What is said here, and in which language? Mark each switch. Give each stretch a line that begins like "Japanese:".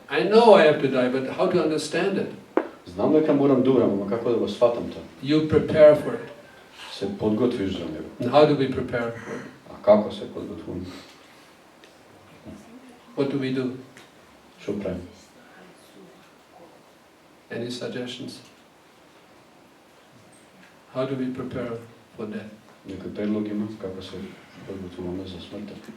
English: I know I have to die, but how to understand it?
Macedonian: Знам дека морам да умрам, ама како да го сватам тоа?
English: You prepare for it.
Macedonian: Се подготвиш за него.
English: And how do we prepare for it?
Macedonian: А како се подготвуваме?
English: What do we do?
Macedonian: Што правиме?
English: Any suggestions? How do we prepare for death?
Macedonian: Некој предлог има како се подготвуваме за смртта?